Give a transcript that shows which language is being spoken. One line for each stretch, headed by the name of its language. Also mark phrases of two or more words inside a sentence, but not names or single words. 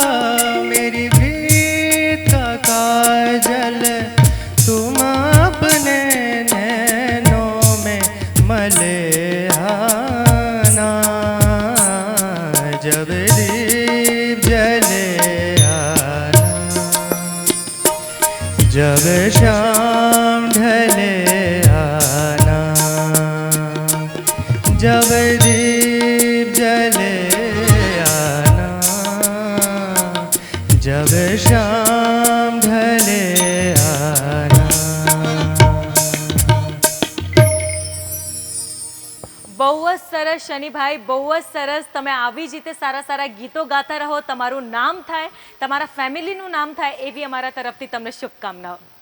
Hindi: मेरी प्रीत का काजल तुम अपने नैनों में मले आना, जब दीप जले आना, जब शाम ढले आना, जब दीप जले आना, जब शाम ढले आना।
Gujarati: બહુ જ સરસ શનિભાઈ, બહુ જ સરસ। તમે આવી જ રીતે સારા સારા ગીતો ગાતા રહો, તમારું નામ થાય, તમારા ફેમિલીનું નામ થાય, એવી અમારા તરફથી તમને શુભકામનાઓ।